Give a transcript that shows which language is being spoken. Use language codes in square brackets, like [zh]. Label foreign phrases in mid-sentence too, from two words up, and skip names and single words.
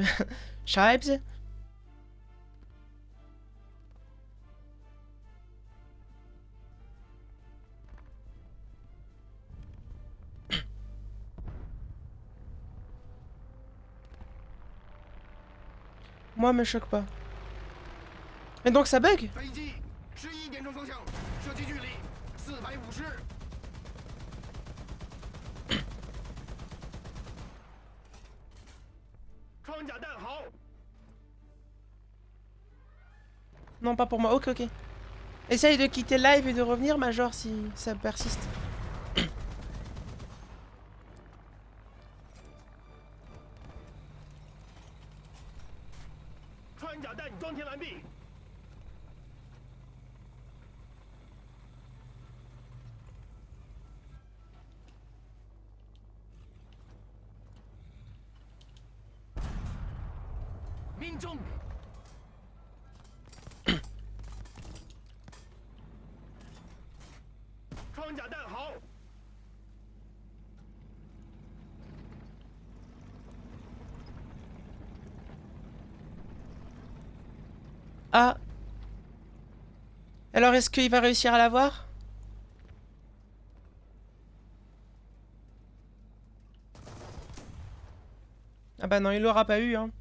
[fr] Shaibs? Moi, me choque pas. Mais donc ça bug? [zh] 飞机11点钟方向，射击距离450。装甲弹好， [fr] Non, pas pour moi. Ok, ok. Essaye de quitter live et de revenir, Major, si ça persiste. [zh] 穿甲弹装填完毕。命中。装甲弹好， Ah. [fr] Alors, est-ce qu'il va réussir à l'avoir? Ah bah non, il l'aura pas eu, hein.